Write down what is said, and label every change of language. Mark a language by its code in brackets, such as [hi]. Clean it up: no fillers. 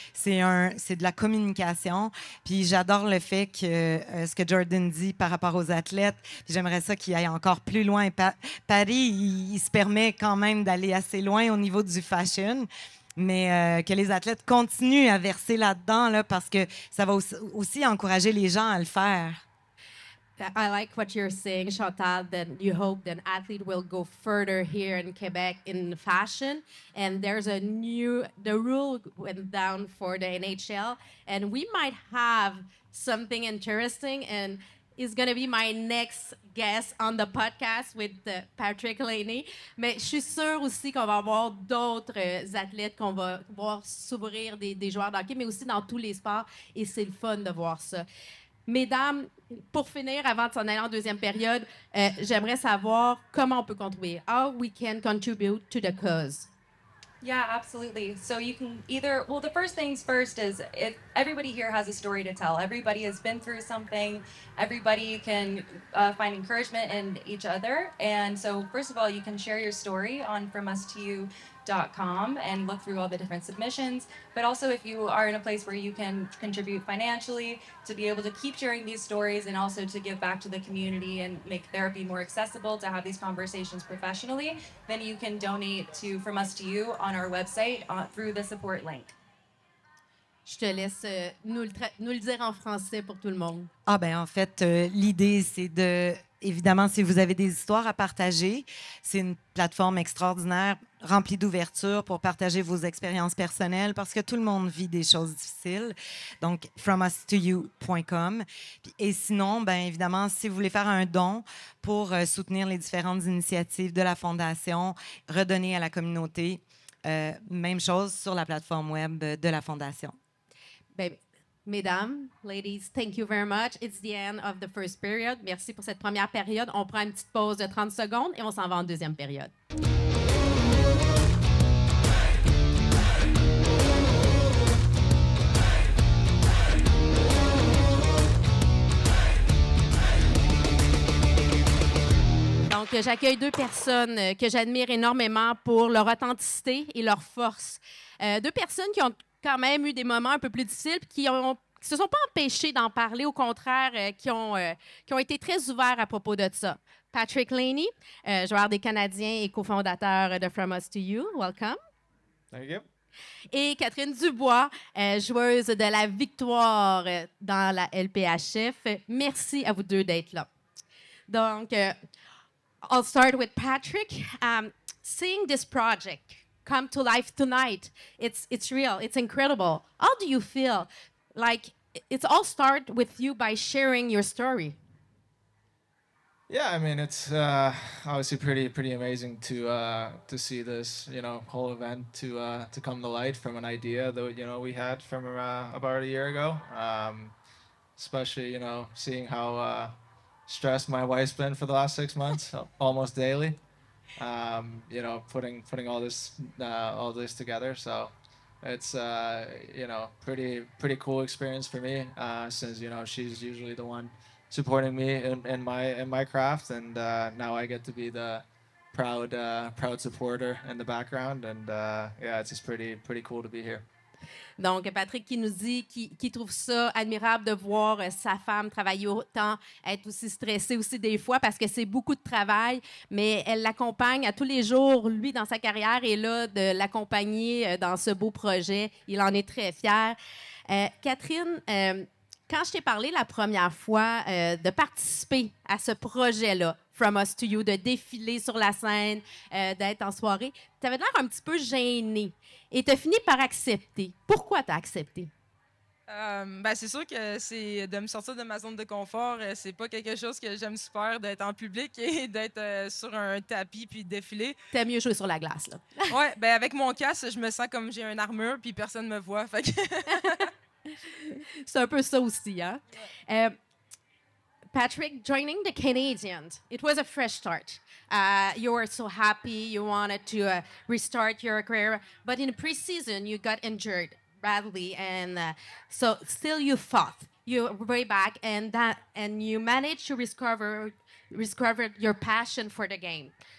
[fr] C'est de la communication. Puis j'adore le fait que ce que Jordan dit par rapport aux athlètes. Puis j'aimerais ça qu'il aille encore plus loin. Paris, il se permet quand même d'aller assez loin au niveau du fashion. Mais que les athlètes continuent à verser là-dedans là, parce que ça va aussi encourager les gens à le faire. [en] I like what you're saying, Chantal, that you hope that athlete will go further here in Quebec in fashion. And there's the rule went down for the NHL, and we might have something interesting. And is going to be my next guest on the podcast with Patrick Laney. [fr] Mais je suis sûre aussi qu'on va avoir d'autres athlètes qu'on va voir s'ouvrir des joueurs de hockey, mais aussi dans tous les sports. Et c'est le fun de voir ça. Mesdames, pour finir, avant de s'en aller en deuxième période, j'aimerais savoir comment on peut contribuer. [en] How we can contribute to the cause. Yeah, absolutely. So you can either, well, the first things first is everybody here has a story to tell. Everybody has been through something. Everybody can find encouragement in each other. And so, first of all, you can share your story on FromUsToYou.com and look through all the different submissions. But also, if you are in a place where you can contribute financially to be able to keep sharing these stories and also to give back to the community and make therapy more accessible, to have these conversations professionally, then you can donate to From Us to You on our website through the support link. [fr] Je te laisse nous le dire en français pour tout le monde. Ah ben en fait, l'idée, c'est de... Évidemment, si vous avez des histoires à partager, c'est une plateforme extraordinaire remplie d'ouverture pour partager vos expériences personnelles parce que tout le monde vit des choses difficiles. Donc, FromUsToYou.com. Et sinon, ben évidemment, si vous voulez faire un don pour soutenir les différentes initiatives de la Fondation, redonner à la communauté, même chose sur la plateforme web de la Fondation. Ben, mesdames, [en] ladies, thank you very much. It's the end of the first period. [fr] Merci pour cette première période. On prend une petite pause de 30 secondes et on s'en va en deuxième période. Donc, j'accueille deux personnes que j'admire énormément pour leur authenticité et leur force. Deux personnes qui ont quand même eu des moments un peu plus difficiles, qui se sont pas empêchés d'en parler, au contraire, qui ont été très ouverts à propos de ça. Patrick Laney, joueur des Canadiens et cofondateur de From Us to You, welcome. [en] Thank you. [fr] Et Catherine Dubois, joueuse de la victoire dans la LPHF. Merci à vous deux d'être là. [en] Donc, I'll start with Patrick. Seeing this project come to life tonight, it's real, it's incredible. How do you feel? Like, it's all start with you by sharing your story. Yeah, I mean it's obviously pretty amazing to see this whole event to come to light from an idea that we had from about a year ago. Especially seeing how stressed my wife's been for the last 6 months, almost daily. Putting all this together. So it's pretty cool experience for me since she's usually the one supporting me in my craft, and now I get to be the proud supporter in the background, and yeah, it's just pretty cool to be here. [fr] Donc, Patrick qui nous dit qu'il trouve ça admirable de voir sa femme travailler autant, être aussi stressée aussi des fois parce que c'est beaucoup de travail, mais elle l'accompagne à tous les jours, lui, dans sa carrière, et là, de l'accompagner dans ce beau projet. Il en est très fier. Catherine, quand je t'ai parlé la première fois de participer à ce projet-là, From Us to You, de défiler sur la scène, d'être en soirée, tu avais l'air un petit peu gênée. Et tu as fini par accepter. Pourquoi tu as accepté? C'est sûr que c'est de me sortir de ma zone de confort. C'est pas quelque chose que j'aime super, d'être en public et d'être sur un tapis puis de défiler. T'aimes mieux jouer sur la glace, là. Ouais, avec mon casque, je me sens comme j'ai une armure puis personne me voit. Fait que... C'est un peu ça aussi, hein? [en] Patrick, joining the Canadians, it was a fresh start. You were so happy, you wanted to restart your career, but in preseason, you got injured badly, and so still you fought. You were way back, and you managed to discover your passion for the game.